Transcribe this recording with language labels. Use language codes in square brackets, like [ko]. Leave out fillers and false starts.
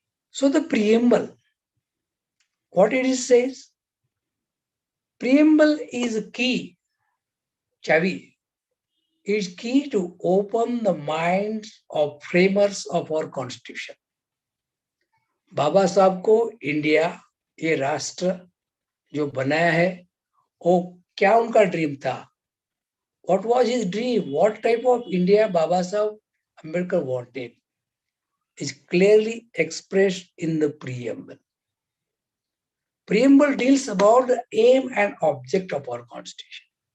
[en] So the preamble, what it says? Preamble is a key, chavi, is key to open the minds of framers of our constitution. [hi] बाबा साहब को India, ये राष्ट्र जो बनाया है, वो क्या उनका ड्रीम था? [en] What was his dream? What type of India Baba Sahib Ambedkar wanted is clearly expressed in the preamble. Preamble deals about the aim and object of our constitution.